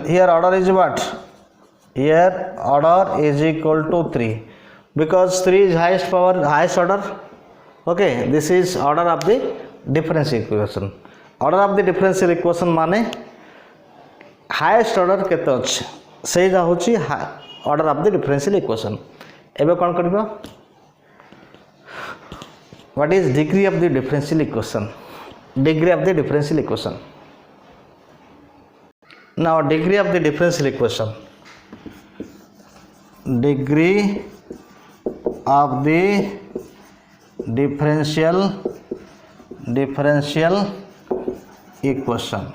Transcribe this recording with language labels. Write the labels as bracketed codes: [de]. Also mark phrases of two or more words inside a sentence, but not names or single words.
[en] Here order is what? Here order is equal to 3, because 3 is highest order. Okay, this is order of the differential equation. Order of the differential equation माने highest order [or] କେତେ ଅଛି ସେଟା ହେଉଛି [en] order of the differential equation. [or] ଏବେ କଣ କରିବା? [en] What is degree of the differential equation? Degree of the differential equation. Now degree of the differential equation. Degree of the differential equation.